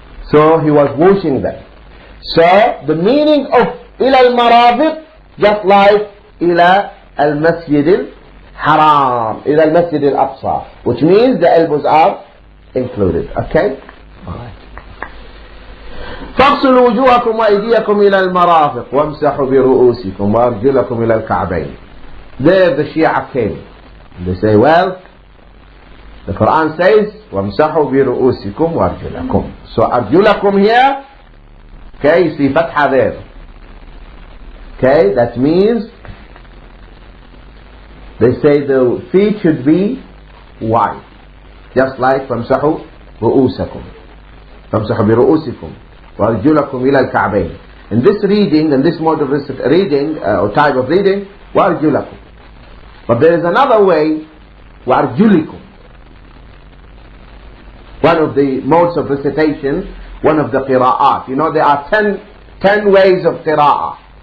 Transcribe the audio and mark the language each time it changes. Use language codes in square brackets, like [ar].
[en] So he was washing them. So the meaning of ila al-marafiq, just like ila al-masjid al-haram, ila al-masjid al-aqsa, which means the elbows are included. Okay? Alright. [ar] فاغسلوا وجوهكم وأيديكم إلى المرافق وامسحوا برؤوسكم وأرجلكم إلى الكعبين. [en] There the Shia came. They say, well, the Quran says [ar] وامسحوا برؤوسكم وأرجلكم. [en] So أرجلكم here, okay, you see fatha there. Okay, that means they say the feet should be wipe. Just like [ar] فَامْسَحُوا رُؤُوسَكُمْ فَامْسَحُوا بِرُؤُوسِكُمْ وَأَرْجُلَكُمْ إِلَى الْكَعْبَيْنِ. [en] In this reading, in this mode of reading, or type of reading, وَأَرْجُلَكُمْ. But there is another way, وَأَرْجُلِكُمْ. One of the modes of recitation, one of the qira'at. You know, there are 10 ways of qira'ah.